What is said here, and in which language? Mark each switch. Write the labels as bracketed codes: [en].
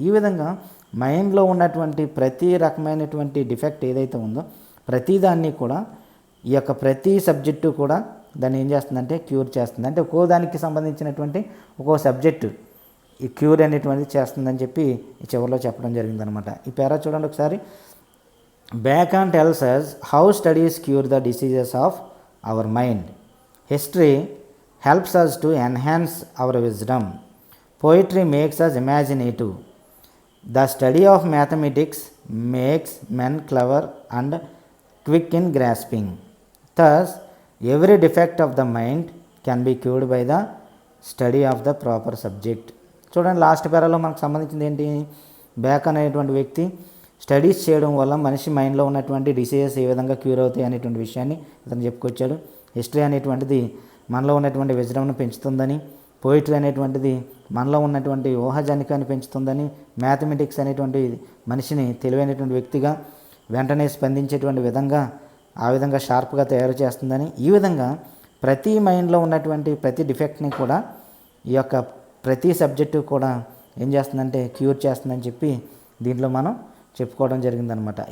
[te] ఈ విధంగా మైండ్లో ఉన్నటువంటి ప్రతి రకమైనటువంటి డిఫెక్ట్ ఏదైతే ఉందో ప్రతిదాన్ని కూడా ఈ యొక్క ప్రతి సబ్జెక్టు కూడా దాన్ని ఏం చేస్తుందంటే క్యూర్ చేస్తుంది. అంటే ఒక్కో దానికి సంబంధించినటువంటి ఒక్కో సబ్జెక్టు ఈ క్యూర్ అనేటువంటిది చేస్తుందని చెప్పి ఈ చివరిలో చెప్పడం జరిగిందనమాట. ఈ పేరా చూడండి ఒకసారి. [en] Bacon tells us how studies cure the diseases of our mind. History helps us to enhance our wisdom. Poetry makes us imaginative. The study of mathematics makes men clever and quick in grasping. Thus, every defect of the mind can be cured by the study of the proper subject. [te] చూడండి last పేరాలో మనకు సంబంధించింది ఏంటి, bacon అనేటువంటి వ్యక్తి studies చేయడం వల్ల మనిషి మైండ్లో ఉన్నటువంటి డిసీజెస్ ఏ విధంగా క్యూర్ అవుతాయి అనేటువంటి విషయాన్ని అతను చెప్పుకొచ్చాడు. హిస్టరీ అనేటువంటిది మనలో ఉన్నటువంటి విజ్డమ్ను పెంచుతుందని, పోయిటరీ అనేటువంటిది మనలో ఉన్నటువంటి ఊహాజనికాన్ని పెంచుతుందని, మ్యాథమెటిక్స్ అనేటువంటి మనిషిని తెలివైనటువంటి వ్యక్తిగా వెంటనే స్పందించేటువంటి విధంగా ఆ విధంగా షార్ప్గా తయారు చేస్తుందని, ఈ విధంగా ప్రతి మైండ్లో ఉన్నటువంటి ప్రతి డిఫెక్ట్ని కూడా ఈ యొక్క ప్రతి సబ్జెక్టు కూడా ఏం చేస్తుందంటే క్యూర్ చేస్తుందని చెప్పి దీంట్లో మనం చెప్పుకోవడం జరిగిందనమాట.